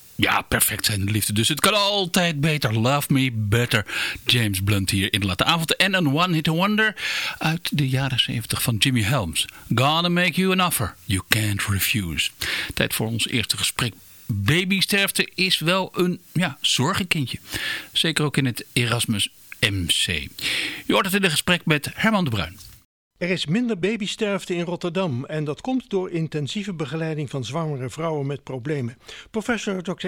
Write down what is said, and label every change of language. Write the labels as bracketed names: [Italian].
[Dutch] Ja, perfect zijn de liefde. Dus het kan altijd beter. Love Me Better. James Blunt hier in de late avond. En een one-hit wonder uit de jaren 70 van Jimmy Helms. [English] Gonna make you an offer you can't refuse. [Dutch] Tijd voor ons eerste gesprek. Babysterfte is wel een zorgenkindje. Zeker ook in het Erasmus MC. Je hoort het in een gesprek met Herman de Bruin. Er is minder babysterfte in Rotterdam en dat komt door intensieve begeleiding van zwangere vrouwen met problemen. Professor Dr.